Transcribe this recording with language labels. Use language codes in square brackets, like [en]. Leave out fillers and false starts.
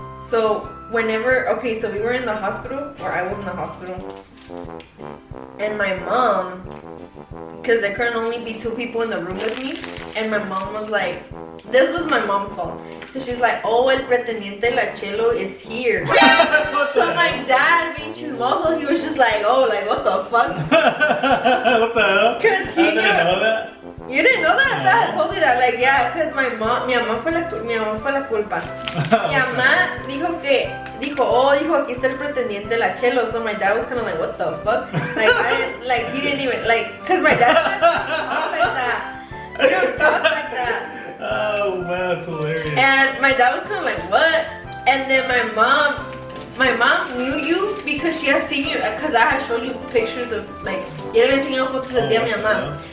[en] So whenever, okay, so we were in the hospital, or I was in the hospital, and my mom, because there couldn't only be 2 people in the room with me, and my mom was like, this was my mom's fault. So she's like, oh, [es] el pretendiente la chelo [en] is here. So my dad, being chismoso, he was just like, oh, like, what the fuck? What the hell? Because he didn't know that. You didn't know that? Dad told you that. Like, yeah, because [es] mi mamá fue la culpa. Mi mamá dijo, aquí está el pretendiente la chelo. [en] So my dad was kind of like, what the fuck? Like, he didn't even, like, because my dad doesn't talk like that. He don't talk like that. Oh man, that's hilarious. And my dad was kind of like, what? And then my mom knew you because she had seen you, because I had shown you pictures of, like, [es] yo le había enseñado fotos del día a mi mamá.